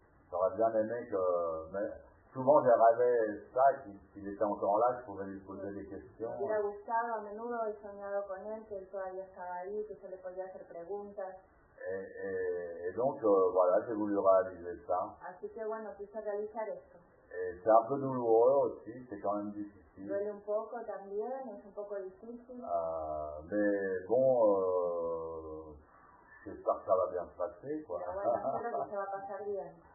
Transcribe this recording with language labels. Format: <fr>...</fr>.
<fr>J'aurais bien aimé que... souvent j'ai rêvé ça, qu'il était encore là, je pouvais lui poser des questions.</fr> <es>Me hubiera gustado, a menudo he soñado con él, que él todavía estaba ahí, que yo le podía hacer preguntas.</es> <fr>Et donc, voilà, j'ai voulu réaliser ça.</fr> <es>Así que bueno, quise realizar esto.</es> <fr>Et c'est un peu douloureux aussi, c'est quand même difficile.</fr> <es>Duele un poco también, es un poco difícil.</es> <fr>Mais bon, j'espère que ça va bien se passer, quoi.</fr> <es>Pero bueno, espero que se va a pasar bien.</es>